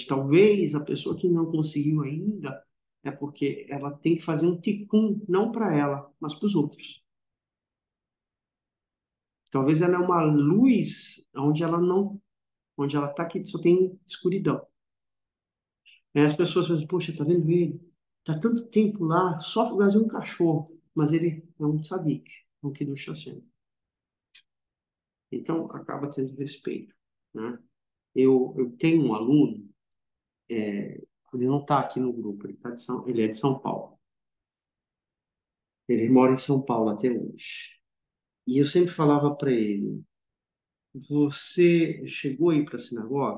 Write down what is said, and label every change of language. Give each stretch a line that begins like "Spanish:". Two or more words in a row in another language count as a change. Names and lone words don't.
Portuguese: Talvez a pessoa que não conseguiu ainda é porque ela tem que fazer um tikkun, não para ela, mas para os outros. Talvez ela é uma luz onde ela está que só tem escuridão. Aí as pessoas pensam, poxa, tá vendo ele? Está tanto tempo lá, sofre o Brasil um cachorro, mas ele é um tzadik, um
Hebrew: קידוש השם.
Portuguese: Então, acaba tendo respeito, né? Eu tenho um aluno, ele não está aqui no grupo, ele é de São Paulo. Ele mora em São Paulo até hoje. E eu sempre falava para ele, você chegou a ir para a sinagoga?